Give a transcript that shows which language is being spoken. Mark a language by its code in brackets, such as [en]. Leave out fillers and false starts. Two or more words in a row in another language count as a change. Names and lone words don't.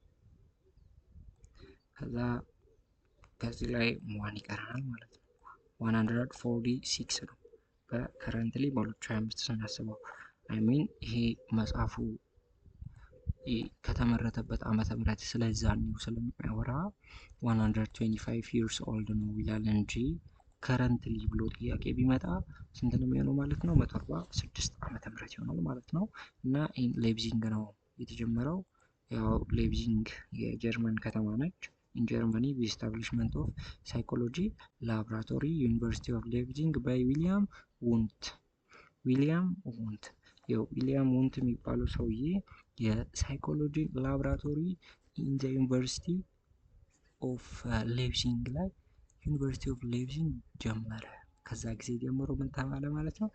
[am] ከዛ ከዚህ ላይ 1 ይቀረናል ማለት ነው። 146 ነው በከረንትሊ በ2025 ስናስበው። [en] I mean [am] ይሄ መጽሐፉ ከተመረተበት ዓመተ ምህረት ስለዛኔው ስለሚያወራ 125 [en] years old [am] ነው ይላል እንጂ ከረንትሊ ብሎ ጥያቄ ቢመጣ ስንት ነው የሚሆነው ማለት ነው? 146 ዓመተ ምህረት ይሆናል ማለት ነው። እና ሌፕዚንግ ነው የተጀመረው። ያው ሌፕዚንግ የጀርመን ከተማ ነች። [en] in Germany the establishment of psychology laboratory University of Leipzig by [am] ዊሊያም ውንት። ዊሊያም ውንት የሚባለው ሰውዬ [en] psychology laboratory in the University of Leipzig [am] ላይ ዩኒቨርሲቲ ኦፍ ሌፕዚግ ጀመረ። ከዛ ጊዜ ጀምሮ ምን ተባለ ማለት ነው?